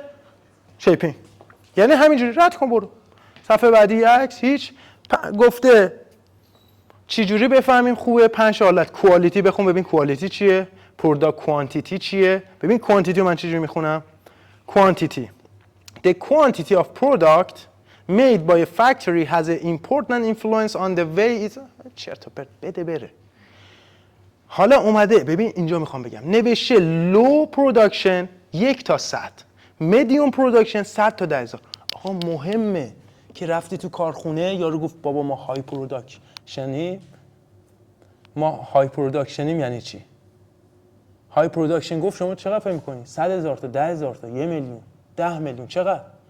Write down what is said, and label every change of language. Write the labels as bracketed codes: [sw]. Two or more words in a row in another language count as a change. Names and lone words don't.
[fa] شیپینگ. یعنی همینجوری رد کن برو. صفحه بعدی عکس هیچ گفته چی جوری بفهمیم خوبه؟ 5 حالت. کوالیتی بخون ببین کوالیتی چیه؟ [en] product quantity [fa] چیه؟ ببین کوانتیتی رو من چجوری میخونم؟ کوانتیتی. [en] The quantity of product made by a factory has an important influence on the way it [fa] چرت و پرت بده بره. حالا اومده ببین اینجا میخوام بگم نوشته [en] low production [fa] 1 تا 100 [en] medium production [fa] 100 تا 10,000. آقا مهمه که رفتی تو کارخونه یارو گفت بابا ما [en] high production. [fa] ما [en] high production [fa] یعنی چی؟ [en] high production [fa] گفت شما چقدر فهم می‌کنی؟ 100,000 تا 10,000 تا 1 میلیون 10 میلیون چقدر؟